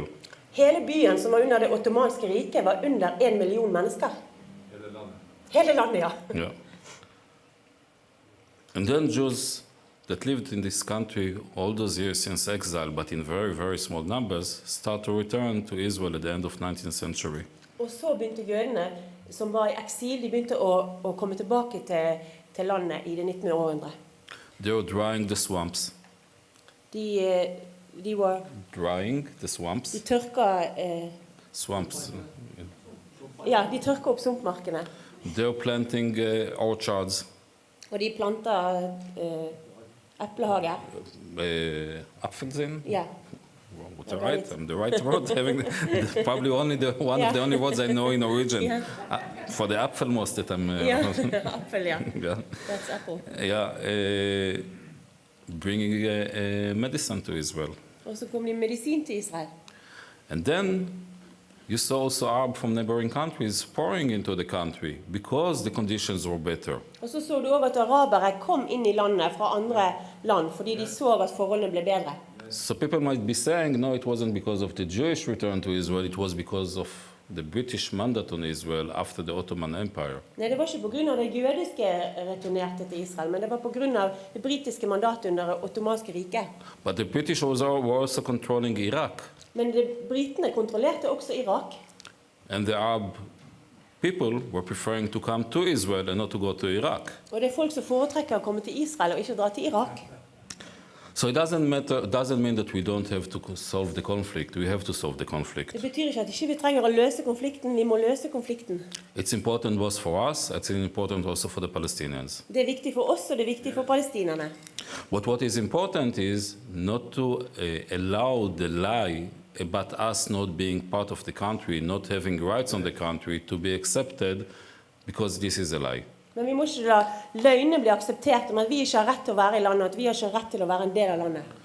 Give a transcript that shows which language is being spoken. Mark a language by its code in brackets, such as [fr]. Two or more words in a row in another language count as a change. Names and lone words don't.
[no] Hele byen som var under det ottomanske riket var under 1 million mennesker. Hele landet, ja. Yeah. [en] And then Jews that lived in this country all those years since exile, but in very, very small numbers, start to return to Israel at the end of 19th century. [no] Og så begynte jødene som var i eksil, de begynte å komme tilbake til landet i det 19. århundre. [en] They were drying the swamps. [no] De var... [en] Drying the swamps. [no] De tørka... [en] Swamps. [no] Ja, de tørka opp sumpmarkene. [en] They were planting orchards. [no] Og de planta eplehager. Apfelsine. Ja. [en] The right word. Having probably one of the only words I know in Norwegian. Yeah. For the apfelmost that I'm. [no] Ja, apfel, ja. [en] Yeah. That's apple. Yeah. Bringing medicine to Israel. [no] Og så kom de medisin til Israel. [en] And then you saw also Arab from neighboring countries pouring into the country because the conditions were better. [no] Og så du også at arabere kom inn i landet fra andre land, fordi de så at forholdene ble bedre. [en] So people might be saying, no, it wasn't because of the Jewish return to Israel, it was because of the British mandate on Israel after the Ottoman Empire. [no] Nei, det var ikke på grunn av det jødiske returnerte til Israel, men det var på grunn av det britiske mandatet under det ottomanske riket. [en] But the British were also controlling Iraq. [no] Men britene kontrollerte også Irak. [en] And the Arab people were preferring to come to Israel and not to go to Iraq. [no] Og det er folk som foretrekker å komme til Israel og ikke dra til Irak. [en] So it doesn't mean that we don't have to solve the conflict. We have to solve the conflict. [no] Det betyr ikke at ikke vi trenger å løse konflikten, vi må løse konflikten. [en] It's important both for us, it's important also for the Palestinians. [no] Det er viktig for oss, og det er viktig for palestinerne. [en] But what is important is not to allow the lie about us not being part of the country, not having rights on the country, to be accepted because this is a lie. [no] Men vi må ikke la løgnene bli akseptert om at vi ikke har rett til å være i landet, og at vi har ikke rett til å være en del av landet.